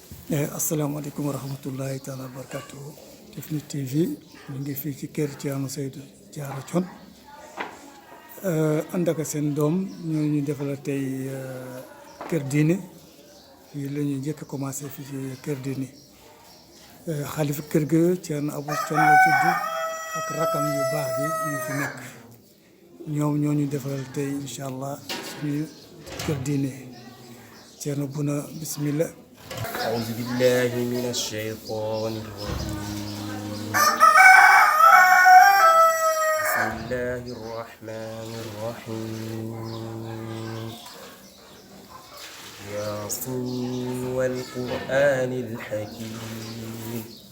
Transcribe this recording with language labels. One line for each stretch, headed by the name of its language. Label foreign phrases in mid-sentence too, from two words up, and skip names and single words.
Arabic: السلام عليكم ورحمة الله تعالى وبركاته
Wolof: Tifni TV ñu ngi fii ci kër Thierno Seydou Diarra Thione ànd ak seen doom ñoo ñu defal tey kër diine fii la ñuy njëkk a commencé fii ci kër diine xalifa kër ga Thierno Abou Thione la tudd ak rakam yu baax bi ñu fi nekk ñoom ñoo ñu defal tey
Arabic: إن شاء الله
Wolof: suñu kër diine Thierno Bouna bismillah.
Arabic: أعوذ بالله من الشيطان الرجيم بسم الله الرحمن الرحيم ياسين والقرآن الحكيم